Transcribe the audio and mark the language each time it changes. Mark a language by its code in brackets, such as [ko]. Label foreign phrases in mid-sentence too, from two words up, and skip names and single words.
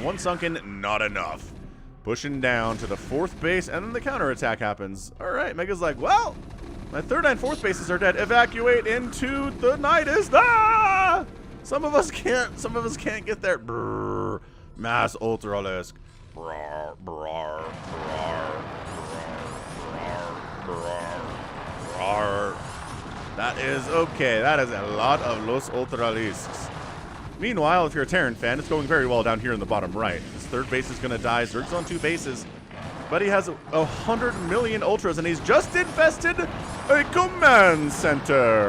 [en] One sunken, not enough. Pushing down to the 4th base, and then the counterattack happens. All right, Mega's like, well, my 3rd and 4th bases are dead. Evacuate into the nightist. Ah! Some of us can't get there. Brrr. Mass Ultralisk. Brrr, brrr, brrr, brrr, brrr, brrr. That is okay. That is a lot of Los Ultralisks. Meanwhile, if you're a Terran fan, it's going very well down here in the bottom right. His 3rd base is going to die. Zerg's on 2 bases. But he has 100 million Ultras, and he's just infested a command center.